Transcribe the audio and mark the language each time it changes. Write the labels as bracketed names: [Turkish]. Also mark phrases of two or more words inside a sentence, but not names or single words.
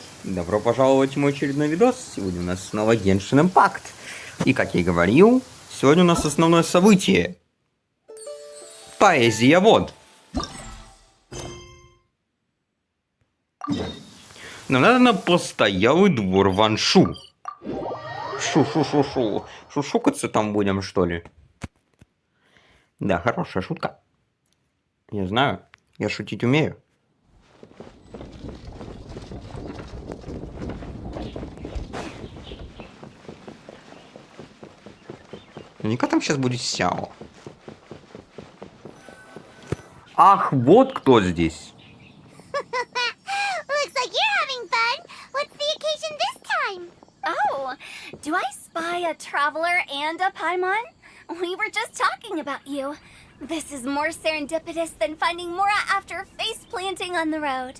[Russian] Добро пожаловать в мой очередной видос. Сегодня у нас снова Genshin Impact. И как я и говорил, сегодня у нас основное событие. Поэзия, вот. Нам надо на постоялый двор Ваншу. Шу-шу-шу-шу. Шушукаться там будем, что ли? Да, хорошая шутка. Я знаю, я шутить умею. Наверняка там сейчас будет Сяо. Ах, вот кто здесь. [English] Looks like you're having fun. What's the occasion this time? Oh, do I spy a traveler and a Paimon? We were just talking about you. This is more serendipitous than finding Mora after face planting on the road.